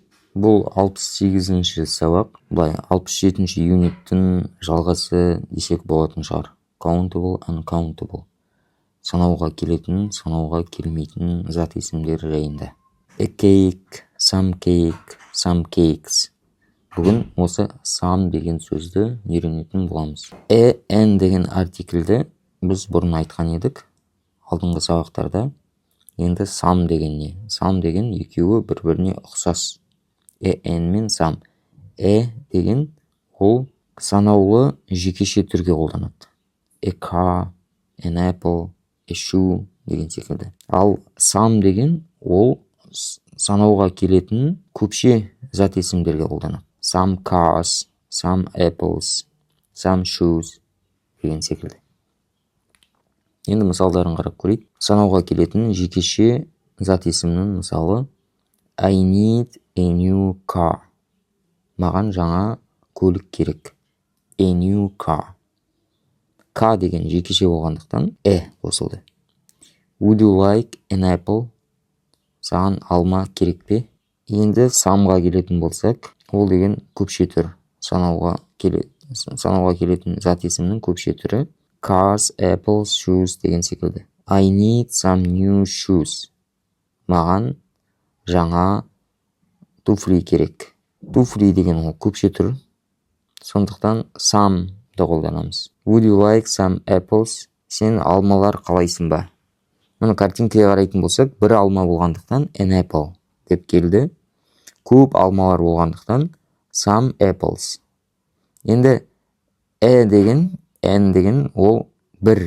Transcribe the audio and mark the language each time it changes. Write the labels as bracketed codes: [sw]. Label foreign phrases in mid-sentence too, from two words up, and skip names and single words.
[kk] Бұл 68-ші сабақ, былай 67-ші юниттің жалғасы десек болатын шығар. [en] Countable, uncountable. [kk] Санауға келетін, санауға келмейтін зат есімдері жайында. [en] A cake, some cakes. [kk] Бүгін осы some деген сөзді үйренетін боламыз. N деген артиклді біз бұрын айтқан едік алдыңғы сабақтарда. Енді some деген не? Some деген екеуі бір-біріне ұқсас. N мен some. Деген ол санаулы жекеше түрге қолданады. [en] A car, an apple, a shoe [kk] деген секілді. Ал some деген ол санауға келетін көпше зат есімдерге қолданады. [en] Some cars, some apples, some shoes [kk] деген секілді. Енді мысалдарын қарап көрейік. Санауға келетін жекеше зат есімнің мысалы [en] I need a new car. [kk] Маған жаңа көлік керек. [en] A new car. [kk] К деген жекеше болғандықтан қосылды. [en] Would you like an apple? [kk] Саған алма керек пе? Енді самға келетін болсақ, ол деген көпше түр. Санауға келетін зат есімнің көпше түрі. [en] Cars, apples, shoes [kk] деген секілді. [en] I need some new shoes. [kk] Маған жаңа туфли керек. Туфли деген ол көпше түр. Сондықтан some да қолданамыз. [en] Would you like some apples? [kk] Сен алмалар қалайсың ба? Мұны картинкаға қарайтын болсақ, бір алма болғандықтан [en] an apple [kk] деп келді. Көп алмалар болғандықтан [en] some apples. [kk] Енді N деген ол бір.